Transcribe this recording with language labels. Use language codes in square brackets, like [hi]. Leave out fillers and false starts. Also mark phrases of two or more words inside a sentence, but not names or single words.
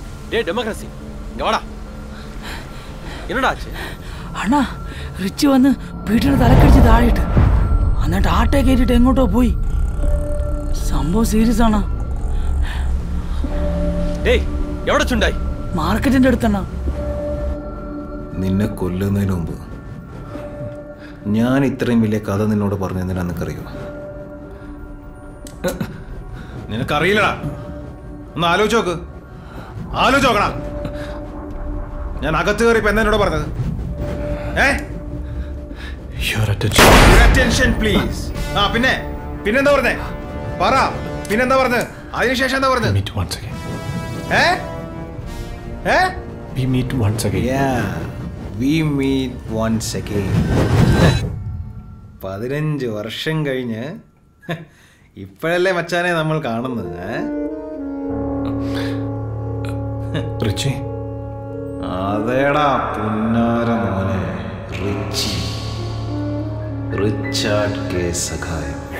[ta] டேய் டெமோக்ரஸி இங்க வாடா. என்னடா ஆச்சு? [ml] അണ്ണാ റിച്ച് വന്ന് വീട്ടിൽ തലക്കടിച്ച് താഴെയിട്ട് എന്നിട്ട് ആട്ടെ കയറ്റിട്ട് എങ്ങോട്ടോ പോയി. സംഭവം സീരിയസ് ആണോ? டேய் എവിടെ ചുണ്ടായി? മാർക്കറ്റിന്റെ അടുത്തണ്ണാ. നിന്നെ കൊല്ലുന്നതിന് മുമ്പ് ഞാൻ ഇത്രയും വലിയ കഥ നിന്നോട് പറഞ്ഞതിനാ നിനക്കറിയോ? നിനക്കറിയില്ലടാ. ഒന്ന് ആലോചിച്ച് നോക്ക്. ആലോചിച്ച് നോക്കണ. ഞാൻ അകത്ത് കയറി ഇപ്പൊ എന്നോട് പറഞ്ഞത്? പ്ലീസ്. ആ പിന്നെന്താ പറഞ്ഞേ? പറ. പിന്നെന്താ പറഞ്ഞത്? അതിനുശേഷം എന്താ പറഞ്ഞത്? [en] We meet once again. Yeah, we meet once again. [ml] 15 വർഷം കഴിഞ്ഞ് ഇപ്പോഴല്ലേ മച്ചാനെ നമ്മൾ കാണുന്നത്. റിച്ചി, അതേടാ പുന്നാര മോനെ, റിച്ചി, റിച്ചാർഡ് കെ സഖായം.